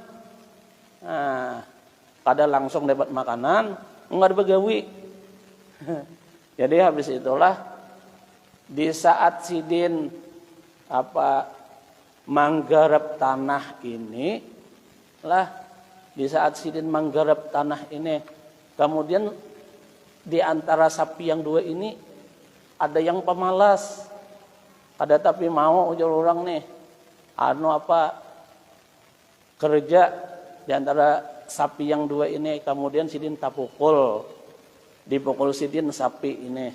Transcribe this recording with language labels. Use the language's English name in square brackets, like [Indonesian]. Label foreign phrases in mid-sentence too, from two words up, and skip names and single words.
[Indonesian] Nah, kada langsung dapat makanan, enggak begawi. Jadi habis itulah di saat Sidin menggarap tanah ini lah, di saat Sidin menggarap tanah ini, kemudian di antara sapi yang dua ini ada yang pemalas, ada tapi mau ujar orang nih kerja di antara sapi yang dua ini, kemudian Sidin tak dipukul Sidin sapi ini.